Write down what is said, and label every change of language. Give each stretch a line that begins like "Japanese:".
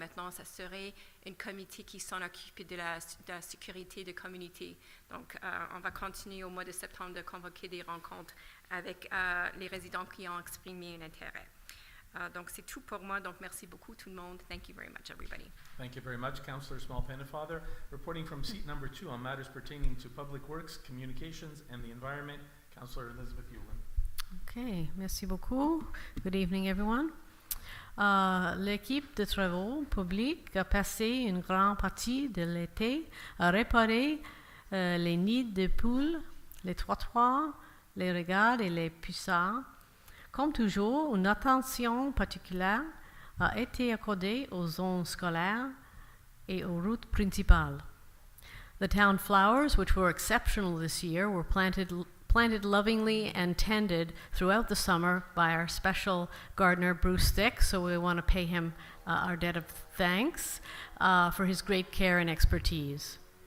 French: Maintenant, ça serait une comité qui s'en occupe de la sécurité de communauté. Donc, on va continuer au mois de septembre de convoquer des rencontres avec les résidents qui ont exprimé un intérêt. Donc, c'est tout pour moi. Donc, merci beaucoup tout le monde.
English: Thank you very much, everybody. Thank you very much, Councillor Small-Pennefather. Reporting from seat number 2 on matters pertaining to public works, communications, and the environment, Councillor Elizabeth Hewlin. Okay,
French: merci beaucoup.
English: Good evening, everyone.
French: L'équipe de travaux publics a passé une grande partie de l'été à réparer les nids de poules, les trottoirs, les regards et les puissards. Comme toujours, une attention particulière a été accordée aux zones scolaires et aux routes principales.
English: The town flowers, which were exceptional this year, were planted lovingly and tended throughout the summer by our special gardener, Bruce Thick, so we want to pay him our debt of thanks for his great care and expertise.